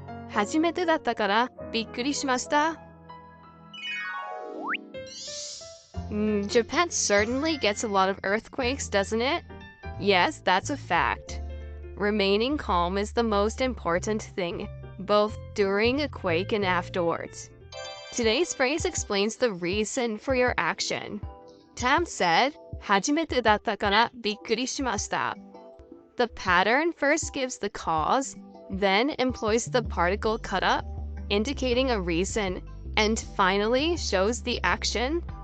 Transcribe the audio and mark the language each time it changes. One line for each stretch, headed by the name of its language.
Japanese: 初めてだったからびっくりしました。
English: Japan certainly gets a lot of earthquakes, doesn't it? Yes, that's a fact. Remaining calm is the most important thing, both during a quake and afterwards. Today's phrase explains the reason for your action. Tam said,
Japanese: 初めてだったからびっくりしました.
English: The pattern first gives the cause, then employs the particle kara, indicating a reason, and finally shows the action.